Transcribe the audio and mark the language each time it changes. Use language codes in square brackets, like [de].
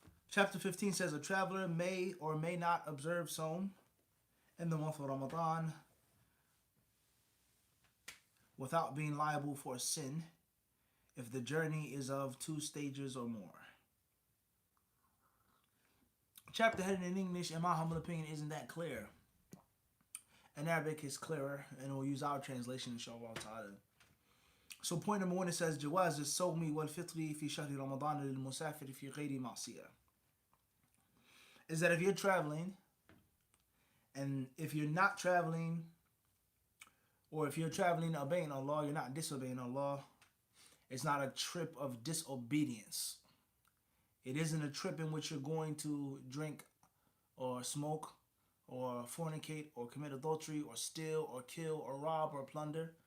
[en] Chapter 15 says a traveler may or may not observe Sawm in the month of Ramadan without being liable for a sin if the journey is of 2 stages or more. Chapter heading in English, in my humble opinion, isn't that clear. In Arabic, it's clearer, and we'll use our translation, inshallah ta'ala. So point number 1, it says [ar] جواز الصوم والفطر في شهر رمضان للمسافر في غير معصية. [en] Is that if you're traveling, and if you're not traveling, or if you're traveling obeying Allah, you're not disobeying Allah, it's not a trip of disobedience. It isn't a trip in which you're going to drink or smoke or fornicate or commit adultery or steal or kill or rob or plunder.